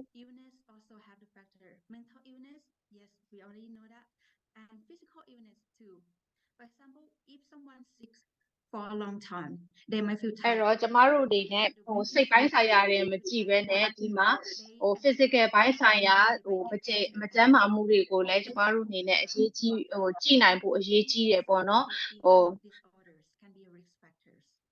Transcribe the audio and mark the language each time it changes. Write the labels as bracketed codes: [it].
[en] illness also have the factor mental illness. Yes, we already know that. And physical illness too. For example, if someone sick for a long time, they might feel [my] အဲ့ [en] tired. [my] တော့ကျမတို့အနေနဲ့စိတ်ပိုင်းဆိုင်ရာတွေမကြည့်ဘဲနဲ့ဒီမှာphysical ပိုင်းဆိုင်ရာမကျန်းမာမှုတွေကိုလည်းကျမတို့အနေနဲ့အရေးကြီးကြည့်နိုင်ဖို့အရေးကြီးတယ်ပေါ့နော် [en] disorders can be risk factors.